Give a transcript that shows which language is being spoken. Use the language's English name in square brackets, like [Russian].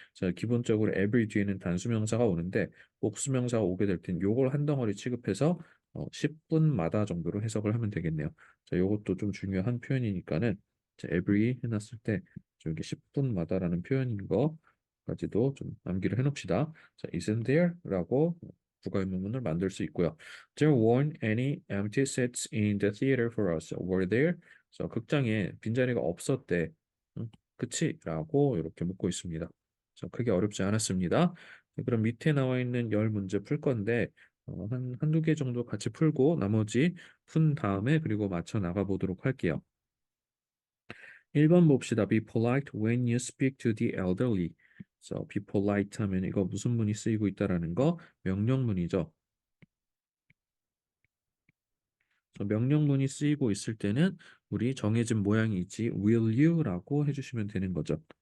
[Korean] 자, 기본적으로 every 뒤에는 단수명사가 오는데 복수명사가 오게 될 땐 요걸 한 덩어리 취급해서 10분마다 정도로 해석을 하면 되겠네요. 자, 요것도 좀 중요한 표현이니까는 자, every 해놨을 때 저기 10분마다라는 표현인 거까지도 좀 암기를 해놓읍시다. 자, isn't there라고 부가 의문문을 만들 수 있고요. [English] There weren't any empty seats in the theater for us. Were there? [Korean] 그래서 극장에 빈자리가 없었대. 그치? 라고 이렇게 묻고 있습니다. 크게 어렵지 않았습니다. 네, 그럼 밑에 나와 있는 열 문제 풀 건데 한두 개 정도 같이 풀고 나머지 푼 다음에 그리고 맞춰 나가 보도록 할게요. 1번 봅시다. [English] Be polite when you speak to the elderly. So be polite [Korean] 하면 이거 무슨 문이 쓰이고 있다라는 거 명령문이죠. 명령문이 쓰이고 있을 때는 우리 정해진 모양이 있지 will you라고 해주시면 되는 거죠.